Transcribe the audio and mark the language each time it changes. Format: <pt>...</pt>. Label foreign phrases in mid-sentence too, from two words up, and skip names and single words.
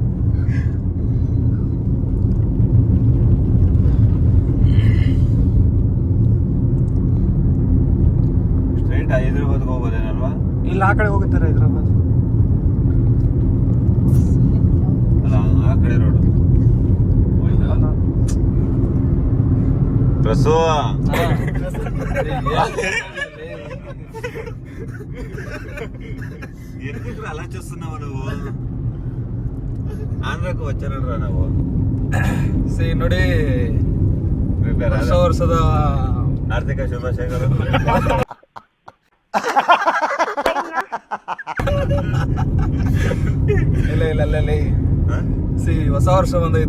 <kn>ಸ್ಟ್ರೈಟ್ ಹೈದ್ರಾಬಾದ್ಗೆ ಹೋಗೋದೇನಲ್ವಾ? ಇಲ್ಲ ಆ ಕಡೆ ಹೋಗುತ್ತಾರೆ ಹೈದ್ರಾಬಾದ್. ಅಲ್ಲ ಆ ಕಡೆ ರೋಡು.</kn> <te>ಪ್ರಸು ఎందుకు అలా చూస్తున్నావు నువ్వు? ఆంధ్రకు వచ్చానరా నువ్వు?</te> <kn>ನೋಡಿ ವರ್ಷದ ಆರ್ಥಿಕ ಶುಭಾಶಯಗಳು. ಇಲ್ಲ ಹೊಸ ವರ್ಷ ಬಂದೈತೆ.</kn>